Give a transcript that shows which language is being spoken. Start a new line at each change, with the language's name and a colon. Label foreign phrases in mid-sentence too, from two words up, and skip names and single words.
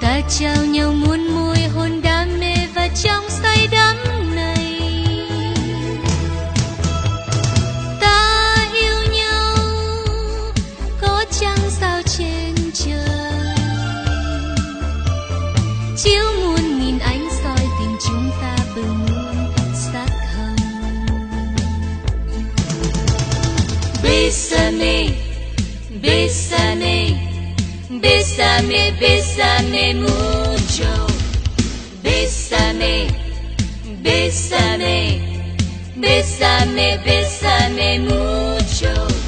Vietnamese: trao nhau muôn môi hôn đam mê và trong say đắm này ta yêu nhau có chăng sao trên trời chiếu muôn nghìn ánh soi tình chúng ta bừng muôn sắc hồng
Spanish: Bésame Bésame Bésame, bésame mucho Bésame, bésame Bésame, bésame mucho